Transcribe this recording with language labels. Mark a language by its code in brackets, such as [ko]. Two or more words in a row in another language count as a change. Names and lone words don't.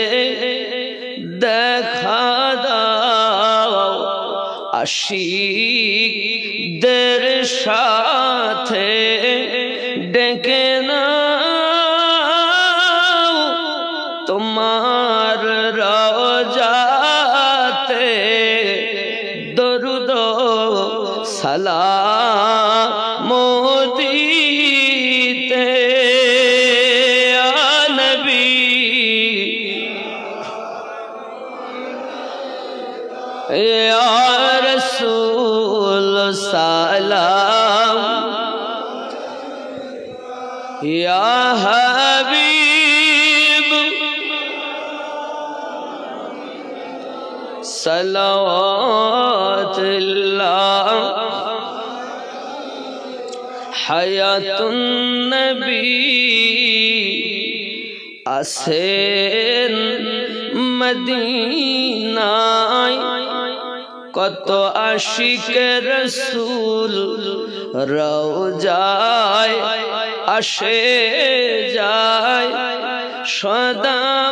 [bn] দেখা দাও আশিকদের সাথে, ডেকে নাও তোমার রওজাতে, দরুদ সালাম দিতে, [ar] يا نبي, يا رسول سلام یا حبیب صلوات اللہ حیات النبی [bn] আসেন মদিনায় কত আশিক রসুল রওজায় আসে যায় সদা